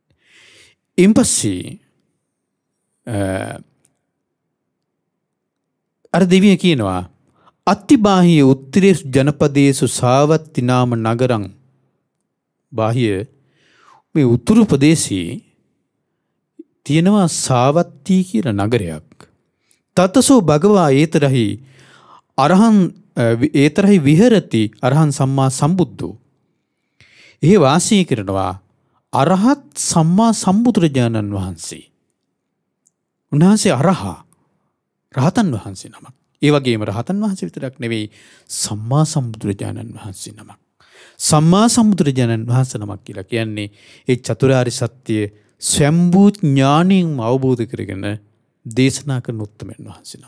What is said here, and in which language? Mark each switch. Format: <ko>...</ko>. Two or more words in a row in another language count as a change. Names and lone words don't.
<si>ඉන්පස්සේ අර දෙවිය කියනවා</si> <pi>අත්තිබාහිය උත්තරේසු ජනපදේසු සාවත්ති නාම නගරං.</pi> <si>බාහිය මේ උතුරු ප්‍රදේශයේ තියෙනවා සාවත්ති කියලා නගරයක්.</si> <pi>තතසෝ භගවා ඒතරහි අරහං ඒතරහි විහෙරති අරහං සම්මා සම්බුද්ධෝ.</pi> <si>එහි වාසය කරනවා අරහත් සම්මා සම්බුදුරජාණන් වහන්සේ. උන්වහන්සේ අරහා රහතන් වහන්සේ නමක්. ඒ වගේම රහතන් වහන්සේ විතරක් නෙවෙයි සම්මා සම්බුදුරජාණන් වහන්සේ නමක්. සම්මා සම්බුදුරජාණන් වහන්සේ නමක් කියලා කියන්නේ ඒ චතුරාර්ය සත්‍ය ස්වයම්බූ ඥාණයෙන් අවබෝධ කරගෙන දේශනා කරන උත්තමයන් වහන්සේ නමක්.</si>